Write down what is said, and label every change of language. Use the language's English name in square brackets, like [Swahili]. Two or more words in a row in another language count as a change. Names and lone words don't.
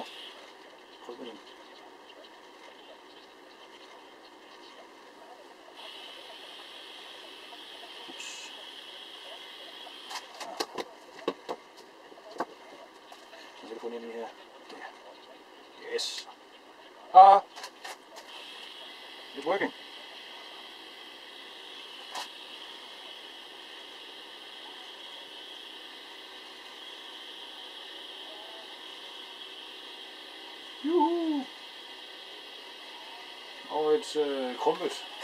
[Danish] Prøv med den. Ups. Så skal vi få den ind i her. Der. Yes. Ah! [English] It's working. [Danish] Juhu! Og et krumpet.